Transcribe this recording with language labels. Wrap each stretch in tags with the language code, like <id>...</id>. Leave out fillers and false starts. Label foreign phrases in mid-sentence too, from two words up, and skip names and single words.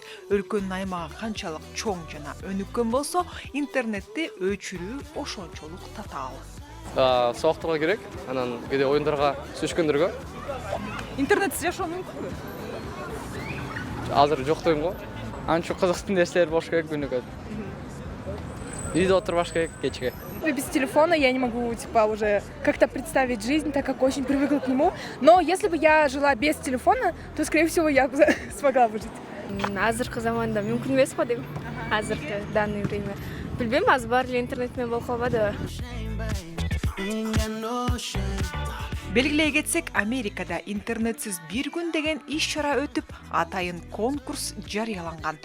<ky>Өлкөнүн аймагы канчалык чоң жана өнүккөн болсо, интернетти өчүрүү ошончолук татаал. Сабактарга керек, анан кээде оюндарга сүзгөндөргө. Интернетсиз жашоо мүмкүнбү? Азыр жок дейм го. Анча кызыктуу нерселер болуш керек күнүгө. Үйдө отурбаш керек кечке.</ky> <ru>Без телефона я не могу, уже как-то представить жизнь, так как очень привыкла к нему. Но если бы я жила без телефона, то, скорее всего, я бы смогла выжить.</ru> <ky>Азыркы заманда мүмкүн эмес го дейм. Азыркы</ky> <ru>данный время.</ru> <ky>Билбейм, азыр баары эле интернет менен болуп калбадыбы? Белгилей кетсек, Америкада интернетсиз бир күн деген иш-чара өтүп, атайын конкурс жарыяланган.</ky>